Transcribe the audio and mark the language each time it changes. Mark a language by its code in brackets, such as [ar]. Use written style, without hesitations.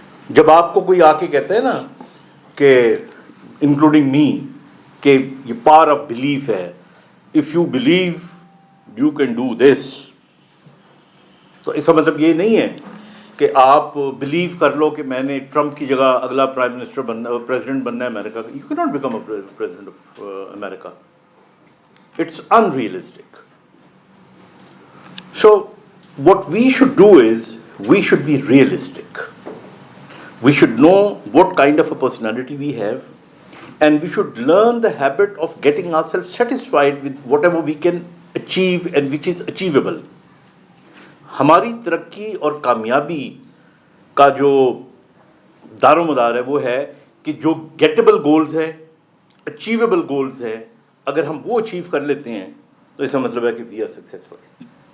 [ur] جب آپ کو کوئی آ کے کہتا ہے نا کہ [en] including me [ur] کہ یہ پاور آف بلیف ہے, [en] if you believe you can do this, [ur] تو اس کا مطلب یہ نہیں ہے کہ آپ بلیو کر لو کہ میں نے ٹرمپ کی جگہ اگلا پرائم منسٹر بننا, پریزیڈنٹ بننا ہے امریکہ کا. [en] You can not become a president of America. It's unrealistic. So what we should do is we should be realistic. We should know what kind of a personality we have, and we should learn the habit of getting ourselves satisfied with whatever we can achieve and which is achievable. [ur] ہماری ترقی اور کامیابی کا جو دار و مدار ہے وہ ہے کہ جو گیٹیبل گولز ہیں, اچیویبل گولز ہیں, اگر ہم وہ اچیو کر لیتے ہیں تو اس کا مطلب ہے کہ [en] We are successful.